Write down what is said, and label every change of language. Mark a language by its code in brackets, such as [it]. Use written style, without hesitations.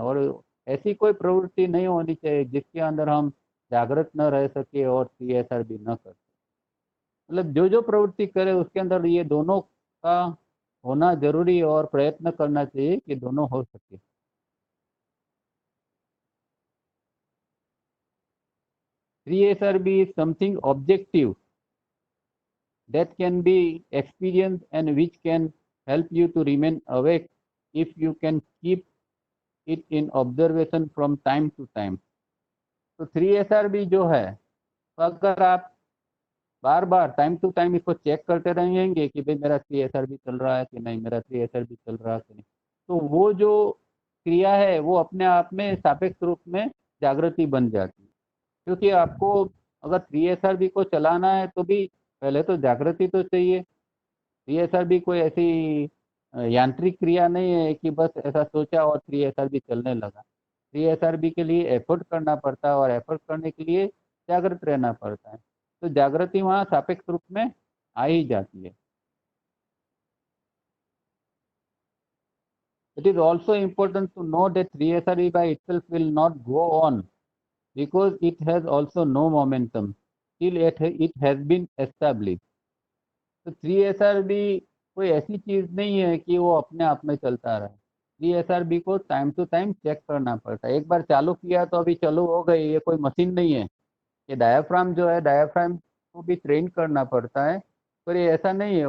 [hi] और ऐसी कोई प्रवृत्ति नहीं होनी चाहिए जिसके अंदर हम जागृत न रह सके और सीएसआर भी न कर। मतलब जो जो प्रवृत्ति करे उसके अंदर ये दोनों का होना जरूरी है और प्रयत्न करना चाहिए कि दोनों हो सके। [en] CSRB is something objective that can be experienced and which can help you to remain awake if you can keep it in observation from time to time. [hi] तो 3SRB जो है, अगर आप बार बार टाइम टू टाइम इसको check करते रहेंगे कि भाई मेरा 3SRB चल रहा है कि नहीं, मेरा 3SRB चल रहा है कि नहीं, तो वो जो क्रिया है वो अपने आप में सापेक्ष रूप में जागृति बन जाती है। क्योंकि आपको अगर 3SRB को चलाना है तो भी पहले तो जागृति तो चाहिए। 3SRB कोई ऐसी यांत्रिक क्रिया नहीं है कि बस ऐसा सोचा और 3SRB चलने लगा। 3SRB के लिए एफर्ट करना पड़ता है और एफर्ट करने के लिए जागृत रहना पड़ता है। तो जागृति वहाँ सापेक्ष रूप में आ ही जाती है। [en] It is also important to know that 3SRB by itself will not go on because it has also no momentum till it has been established. [hi] तो 3SRB कोई ऐसी चीज नहीं है कि वो अपने आप में चलता रहे। 3SRB को टाइम टू टाइम चेक करना पड़ता है। एक बार चालू किया तो अभी चालू हो गई, ये कोई मशीन नहीं है। ये डायाफ्राम जो है, डायाफ्राम को भी ट्रेन करना पड़ता है, पर ये ऐसा नहीं है।